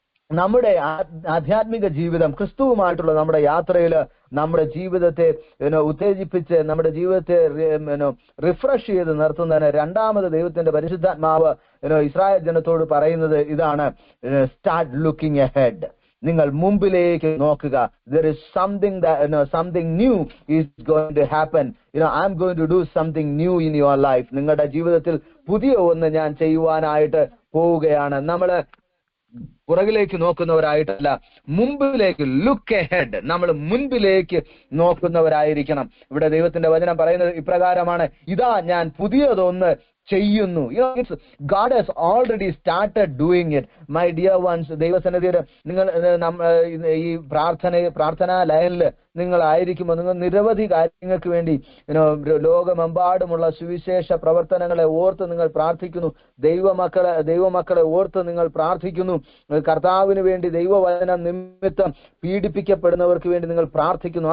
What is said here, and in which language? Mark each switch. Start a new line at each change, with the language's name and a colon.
Malayalam: നമ്മുടെ ആധ്യാത്മിക ജീവിതം, ക്രിസ്തുവുമായിട്ടുള്ള നമ്മുടെ യാത്രയിൽ നമ്മുടെ ജീവിതത്തെ ഉത്തേജിപ്പിച്ച് നമ്മുടെ ജീവിതത്തെ റിഫ്രഷ് ചെയ്ത് നിർത്തുന്നതിന് രണ്ടാമത് ദൈവത്തിന്റെ പരിശുദ്ധാത്മാവ് ഇസ്രായേൽ ജനത്തോട് പറയുന്നത് ഇതാണ്:
English: Start looking ahead.
Malayalam: നിങ്ങൾ മുമ്പിലേക്ക് നോക്കുക.
English: There is something new is going to happen. I'm going to do something new in your life.
Malayalam: നിങ്ങളുടെ ജീവിതത്തിൽ പുതിയ ഒന്ന് ഞാൻ ചെയ്യുവാനായിട്ട് പോവുകയാണ്. നമ്മള് പുറകിലേക്ക് നോക്കുന്നവരായിട്ടല്ല, മുമ്പിലേക്ക്,
English: Look ahead.
Malayalam: നമ്മൾ മുൻപിലേക്ക് നോക്കുന്നവരായിരിക്കണം. ഇവിടെ ദൈവത്തിന്റെ വചനം പറയുന്നത് ഇപ്രകാരമാണ്: ഇതാ ഞാൻ പുതിയതൊന്ന് ചെയ്യുന്നു.
English: God has already started doing it. My dear ones,
Malayalam: ദൈവസന്നിധിയിൽ നിങ്ങൾ ഈ പ്രാർത്ഥനാ ലയനിൽ നിങ്ങളായിരിക്കുമ്പോൾ നിങ്ങൾ നിരവധി കാര്യങ്ങൾക്ക് വേണ്ടി ലോകമെമ്പാടുമുള്ള സുവിശേഷ പ്രവർത്തനങ്ങളെ ഓർത്ത് നിങ്ങൾ പ്രാർത്ഥിക്കുന്നു. ദൈവമക്കളെ ഓർത്ത് നിങ്ങൾ പ്രാർത്ഥിക്കുന്നു. കർത്താവിന് വേണ്ടി, ദൈവവചനം നിമിത്തം പീഡിപ്പിക്കപ്പെടുന്നവർക്ക് വേണ്ടി നിങ്ങൾ പ്രാർത്ഥിക്കുന്നു.